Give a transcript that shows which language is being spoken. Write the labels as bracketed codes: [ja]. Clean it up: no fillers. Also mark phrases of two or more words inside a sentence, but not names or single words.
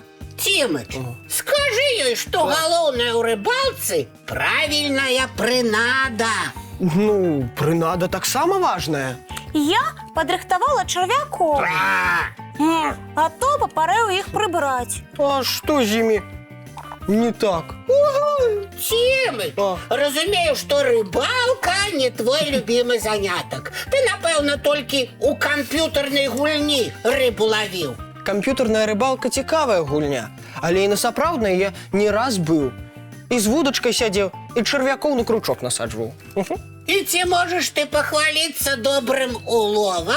[be] Тимыч, скажи ёй, што галоўнае ў рыбалцы правільная прынада. Ну, прынада таксама важная. Я падрыхтавала чарвякоў, а Топа парэў іх прыбраць. А што з імі не так? Тимыч, О. разумею, [ru] что рыбалка не твой любимый заняток. [be] Ты, напэўна, толькі у камп'ютарнай гульні рыбу лавіў. Камп'ютарная рыбалка цікавая гульня, але і на сапраўднай я не раз быў. І з вудачкай сядзеў, і чарвякоў на кручок насаджваў. І ці можаш ты пахваліцца добрым уловам?